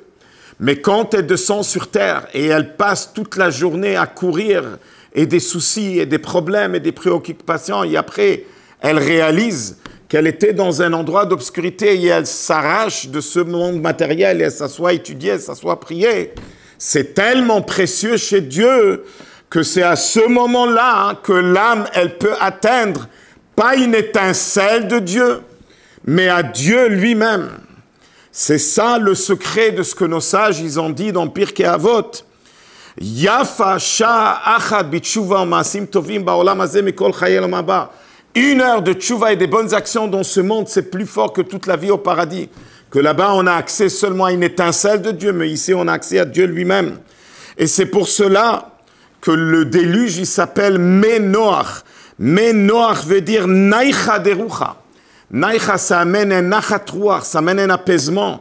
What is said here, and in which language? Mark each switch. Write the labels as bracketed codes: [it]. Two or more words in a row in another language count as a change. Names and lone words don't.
[fr] Mais quand elle descend sur terre et elle passe toute la journée à courir et des soucis et des problèmes et des préoccupations, et après, elle réalise qu'elle était dans un endroit d'obscurité et elle s'arrache de ce monde matériel et elle s'assoit étudier, elle s'assoit prier. C'est tellement précieux chez Dieu que c'est à ce moment-là que l'âme, elle peut atteindre pas une étincelle de Dieu, mais à Dieu lui-même. C'est ça le secret de ce que nos sages ils ont dit dans Pirkei Avot. [he] יפה שעה אחת בתשובה מעשים טובים בעולם הזה מכל חיי עולם הבא. [fr] 1 heure de tshuva et des bonnes actions dans ce monde, c'est plus fort que toute la vie au paradis. Que là-bas, on a accès seulement à une étincelle de Dieu, mais ici, on a accès à Dieu lui-même. Et c'est pour cela que le déluge, il s'appelle Menoach. Menoach veut dire [arc] נייחא דרוחא. [fr] Naïcha, ça amène un [he] נחת רוח, [fr] ça amène un apaisement.